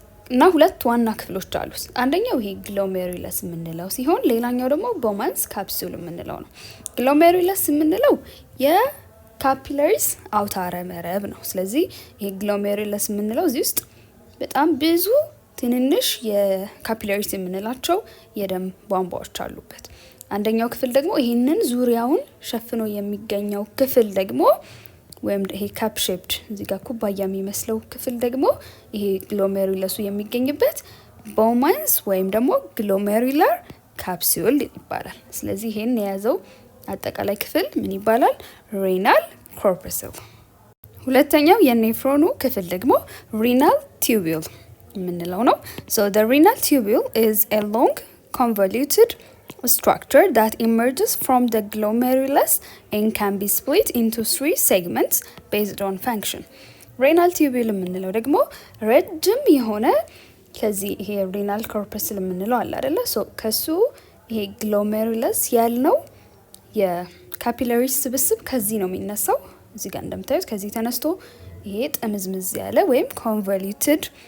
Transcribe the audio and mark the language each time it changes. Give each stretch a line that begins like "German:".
Amharic: እና 2 ዋና ክፍሎች አሉት። አንደኛው ይሄ ግሎሜሩለስ የምንለው ሲሆን ሌላኛው ደግሞ ቦማንስ ካፕሱል የምንለው ነው። ግሎሜሩለስ የምንለው የካፒላሪስ አውታረ መረብ ነው። ስለዚህ ይሄ ግሎሜሩለስ የምንለው እዚህ ውስጥ በጣም ብዙ ትንንሽ የካፒላሪስ የምንላቸው የደም ቧንቧዎች አሉበት። አንደኛው ክፍል ደግሞ ይሄንን ዙሪያውን ሸፍኖ የሚገኘው ክፍል ደግሞ ወይም ይሄ ካፕ ሼፕድ እዚህ ጋር ኩባያ የሚመስለው ክፍል ደግሞ ይሄ ግሎሜሩለሱ የሚገኝበት ቦማንስ ወይም ደግሞ ግሎሜሩላር ካፕሱል ይባላል። ስለዚህ ይሄን የያዘው አጠቃላይ ክፍል ምን ይባላል? ሬናል ኮርፐስል። ሁለተኛው የኔፍሮኑ ክፍል ደግሞ ሬናል ቲዩቡል የምንለው ነው።
English: So the renal tubule is a long convoluted structure that emerges from the glomerulus and can be split into 3 segments based on function.
Amharic: renal tubule የምንለው ደግሞ ረጅም የሆነ ከዚህ ይሄ renal corpuscle የምንለው አለ አይደለ? ከሱ ይሄ glomerulus ያልነው የካፒላሪስ ስብስብ ከዚህ ነው የሚነሳው። እዚህ ጋር እንደምታዩት ከዚህ ተነስቶ ይሄ ጥምዝምዝ ያለ ወይም convoluted